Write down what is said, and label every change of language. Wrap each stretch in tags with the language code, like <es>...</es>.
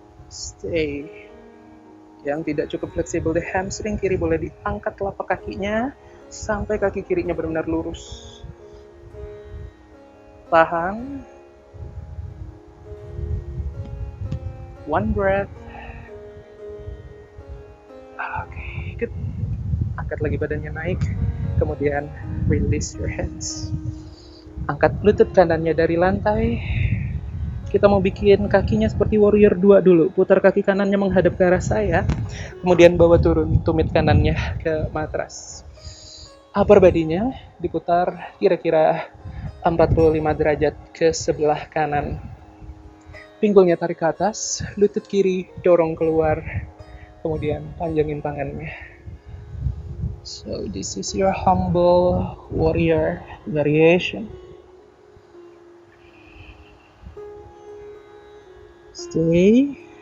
<id>Stay. Yang tidak cukup fleksibel di hamstring kiri boleh diangkat telapak kakinya sampai kaki kirinya benar-benar lurus. Tahan.</id> <en>One breath. Oke, good.</en> <id>Angkat lagi badannya naik.</id> <en>Kemudian release your hands.</en> <id>Angkat lutut kanannya dari lantai. Kita mau bikin kakinya seperti warrior 2 dulu. Putar kaki kanannya menghadap ke arah saya. Kemudian bawa turun tumit kanannya ke matras. Upper body-nya diputar kira-kira 45 derajat ke sebelah kanan. Pinggulnya tarik ke atas, lutut kiri dorong keluar, kemudian panjangin tangannya.</id> <en>So this is your humble warrior variation. Stay.</en>